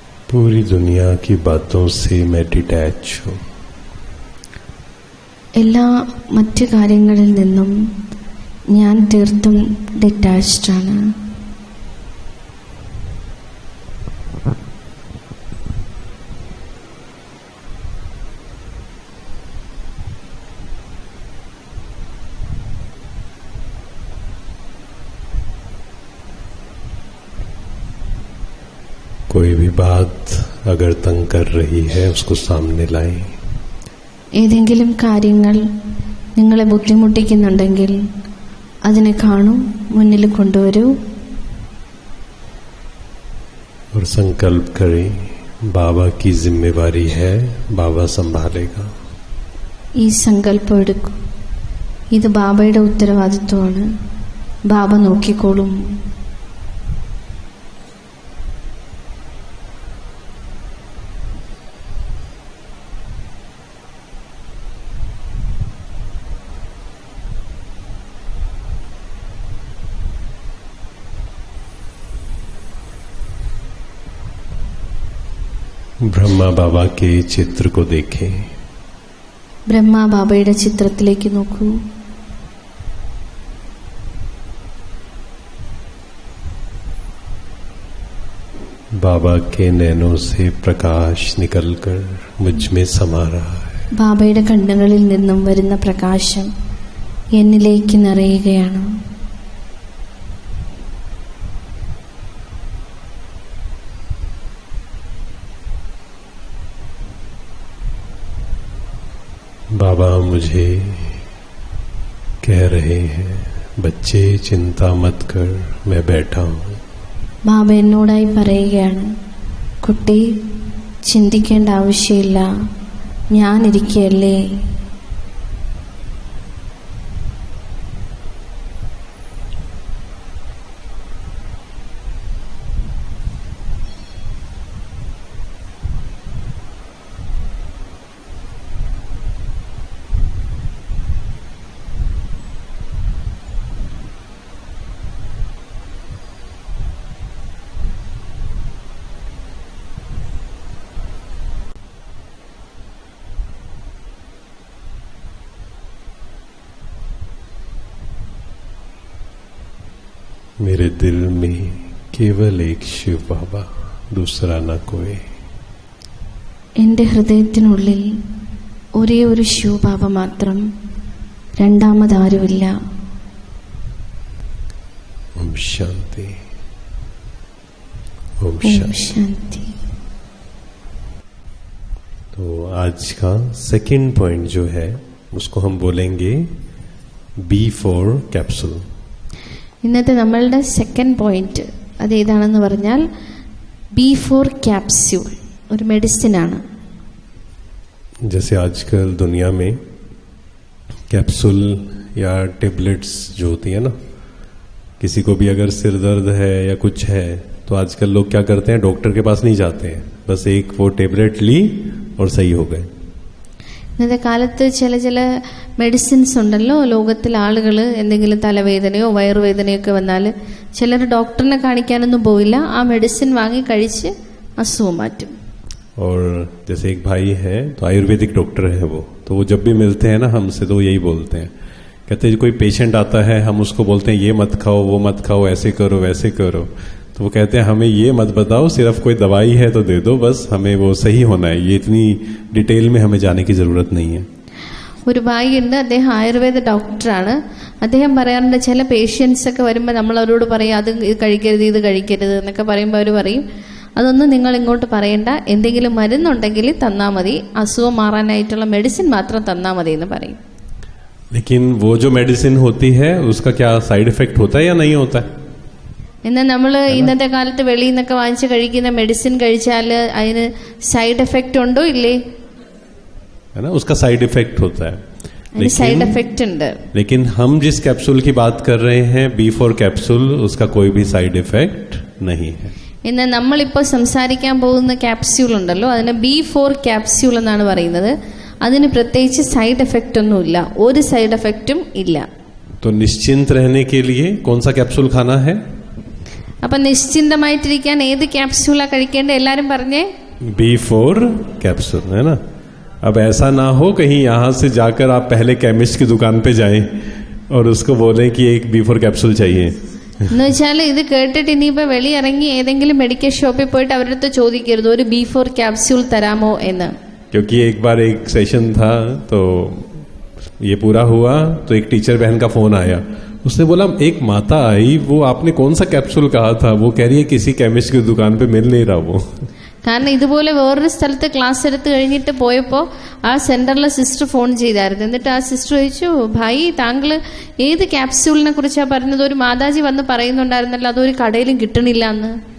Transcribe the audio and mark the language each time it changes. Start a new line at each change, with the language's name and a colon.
Hindi: पूरी दुनिया की बातों से मैं डिटैच हूं.
Malayalam: എല്ലാ മറ്റു കാര്യങ്ങളിൽ നിന്നും ഞാൻ തീർത്തും ഡിറ്റാച്ച്ഡ് ആണ്.
Hindi: कोई भी बात अगर तंग कर रही है उसको सामने लाएं.
Malayalam: ഏതെങ്കിലും കാര്യങ്ങൾ നിങ്ങളെ ബുദ്ധിമുട്ടിക്കുന്നുണ്ടെങ്കിൽ അതിനെ കാണൂ, മുന്നിൽ കൊണ്ടുവരൂ.
Hindi: और संकल्प करें बाबा की जिम्मेवारी है, बाबा संभालेगा.
Malayalam: ഈ സങ്കല്പം എടുക്കൂ, ഇത് ബാബയുടെ ഉത്തരവാദിത്വമാണ്, ബാബ നോക്കിക്കോളും.
Hindi: ब्रह्मा बाबा के चित्र को देखें.
Malayalam: ബ്രഹ്മ ബാബയുടെ ചിത്രത്തിലേക്ക് നോക്കൂ.
Hindi: बाबा के नैनों से प्रकाश निकलकर मुझ में समा रहा है.
Malayalam: ബാബയുടെ കണ്ണുകളിൽ നിന്നും വരുന്ന പ്രകാശം എന്നിലേക്ക് നിറയുകയാണ്.
Hindi: बाबा मुझे कह रहे हैं, बच्चे चिंता मत कर, मैं बैठा हूं.
Malayalam: ബാബ എന്നോടായി പറയുകയാണ്, കുട്ടി ചിന്തിക്കേണ്ട ആവശ്യമില്ല, ഞാനിരിക്കുകയല്ലേ.
Hindi: मेरे दिल में केवल एक शिव बाबा, दूसरा न कोई.
Malayalam: എൻ്റെ ഹൃദയത്തിനുള്ളിൽ ഒരേ ഒരു ശിവബാബ മാത്രം, രണ്ടാമതാരുമില്ല.
Hindi: ओम शांति. ओम
Malayalam: ഓം ശാന്തി.
Hindi: तो आज का सेकंड पॉइंट जो है उसको हम बोलेंगे B4 कैप्सूल.
Malayalam: ഇന്നത്തെ നമ്മളുടെ സെക്കൻഡ് പോയിന്റ് അത് ഏതാണെന്ന് പറഞ്ഞാൽ B4 ക്യാപ്സ്യൂൾ, ഒരു മെഡിസിൻ ആണ്.
Hindi: जैसे आजकल दुनिया में कैप्सूल या टेबलेट्स जो होती है ना, किसी को भी अगर सिर दर्द है या कुछ है तो आजकल लोग क्या करते हैं, डॉक्टर के पास नहीं जाते हैं, बस एक वो टेबलेट ली और सही हो गए.
Malayalam: ഇന്നത്തെ കാലത്ത് ചില മെഡിസിൻസ് ഉണ്ടല്ലോ, ലോകത്തിൽ ആളുകൾ എന്തെങ്കിലും തലവേദനയോ വയറുവേദനയോ ഒക്കെ വന്നാൽ ചിലർ ഡോക്ടറിനെ കാണിക്കാനൊന്നും പോയില്ല, ആ മെഡിസിൻ വാങ്ങി കഴിച്ച് അസുഖം മാറ്റും.
Hindi: और जैसे एक भाई है तो आयुर्वेदिक डॉक्टर है वो, तो वो जब भी मिलते हैं ना हमसे तो यही बोलते हैं, कहते हैं कोई पेशेंट आता है हम उसको बोलते हैं ये मत खाओ वो मत खाओ, ऐसे करो वैसे करो, तो वो कहते हैं हमें ये मत बताओ, सिर्फ कोई दवाई है तो दे दो, बस हमें वो सही होना है, ये इतनी डिटेल में हमें जाने की जरूरत नहीं है.
Malayalam: ഒരു ഭായിയുണ്ട്, അദ്ദേഹം ആയുർവേദ ഡോക്ടറാണ്. അദ്ദേഹം പറയാറുണ്ട്, ചില പേഷ്യൻസ് ഒക്കെ വരുമ്പോൾ നമ്മൾ അവരോട് പറയും അത് കഴിക്കരുത് ഇത് കഴിക്കരുത് എന്നൊക്കെ പറയുമ്പോൾ അവർ പറയും അതൊന്നും നിങ്ങൾ ഇങ്ങോട്ട് പറയണ്ട, എന്തെങ്കിലും മരുന്നുണ്ടെങ്കിൽ തന്നാൽ മതി, അസുഖം മാറാനായിട്ടുള്ള മെഡിസിൻ മാത്രം തന്നാൽ മതി എന്ന് പറയും.
Hindi: लेकिन वो जो मेडिसिन होती है उसका क्या साइड इफेक्ट होता है या नहीं होता है?
Malayalam: എന്നാൽ നമ്മൾ ഇന്നത്തെ കാലത്ത് വെളിയിൽ നിന്നൊക്കെ വാങ്ങിച്ച് കഴിക്കുന്ന മെഡിസിൻ കഴിച്ചാൽ അതിന് സൈഡ് എഫക്റ്റ് ഉണ്ടോ ഇല്ലേ?
Hindi: है ना, उसका साइड इफेक्ट होता है.
Malayalam: അതിന് സൈഡ് എഫക്റ്റ് ഉണ്ട്.
Hindi: लेकिन हम जिस कैप्सूल की बात कर रहे हैं B4 कैप्सूल, उसका कोई भी साइड इफेक्ट नहीं है.
Malayalam: എന്നാൽ നമ്മളിപ്പോൾ സംസാരിക്കാൻ പോകുന്ന ക്യാപ്സ്യൂൾ ഉണ്ടല്ലോ, അതിന് B4 ക്യാപ്സ്യൂൾ എന്നാണ് പറയുന്നത്. അതിന് പ്രത്യേകിച്ച് സൈഡ് എഫക്റ്റ് ഒന്നുമില്ല, ഒരു സൈഡ് എഫക്റ്റും ഇല്ല.
Hindi: तो निश्चिंत रहने के लिए कौन सा कैप्सूल खाना है?
Malayalam: അപ്പൊ നിശ്ചിന്തമായിട്ടിരിക്കാൻ ഏത് ക്യാപ്സ്യൂളാ കഴിക്കേണ്ടത് എല്ലാരും പറഞ്ഞേ?
Hindi: B4 कैप्सूल, है ना. अब ऐसा ना हो कहीं यहाँ से जाकर आप पहले केमिस्ट की दुकान पे जाएं और उसको बोलें कि एक B4 कैप्सूल चाहिए.
Malayalam: എന്ന് വെച്ചാൽ ഇത് കേട്ടിട്ട് ഇനിയിപ്പോ വെളിയിറങ്ങി ഏതെങ്കിലും മെഡിക്കൽ ഷോപ്പിൽ പോയിട്ട് അവരുടെ അടുത്ത് ചോദിക്കരുത് ഒരു B4 ക്യാപ്സ്യൂൾ തരാമോ എന്ന്.
Hindi: क्योंकि एक बार एक सेशन था तो ये पूरा हुआ तो एक टीचर बहन का फोन आया, उसने बोला एक माता आई, वो आपने कौन सा कैप्सूल कहा था, वो कह रही है किसी केमिस्ट की दुकान पे मिल नहीं रहा वो.
Malayalam: കാരണം ഇതുപോലെ വേറൊരു സ്ഥലത്ത് ക്ലാസ് എടുത്ത് കഴിഞ്ഞിട്ട് പോയപ്പോൾ ആ സെന്ററിലെ സിസ്റ്റർ ഫോൺ ചെയ്തായിരുന്നു. എന്നിട്ട് ആ സിസ്റ്റർ ചോദിച്ചു, ഭായി താങ്കൾ ഏത് ക്യാപ്സ്യൂളിനെ കുറിച്ചാണ് പറഞ്ഞത്, ഒരു മാതാജി വന്ന് പറയുന്നുണ്ടായിരുന്നല്ലോ അതൊരു കടയിലും കിട്ടണില്ല എന്ന്.